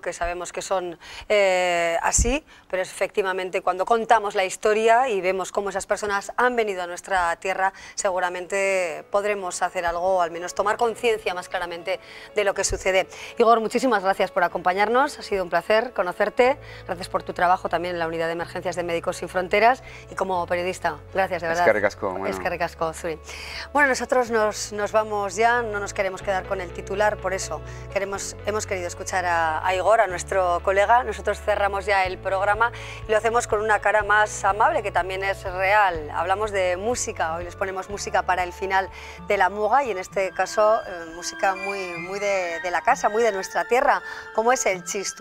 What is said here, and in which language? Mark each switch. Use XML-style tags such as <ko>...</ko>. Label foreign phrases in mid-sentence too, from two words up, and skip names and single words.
<es>Que sabemos que son así, pero efectivamente cuando contamos la historia y vemos cómo esas personas han venido a nuestra tierra, seguramente podremos hacer algo, o al menos tomar conciencia más claramente de lo que sucede. Igor, muchísimas gracias por acompañarnos, ha sido un placer conocerte, gracias por tu trabajo también en la Unidad de Emergencias de Médicos Sin Fronteras y como periodista, gracias de verdad.</es> <eu>Eskerrik asko. Eskerrik asko, zuri.</eu> <es>Bueno, nosotros nos vamos ya, no nos queremos quedar con el titular, por eso hemos querido escuchar a Igor, a nuestro colega. Nosotros cerramos ya el programa y lo hacemos con una cara más amable, que también es real. Hablamos de música, hoy les ponemos música para el final de la muga y en este caso música muy de la casa, muy de nuestra tierra, como es el Txistu.</es>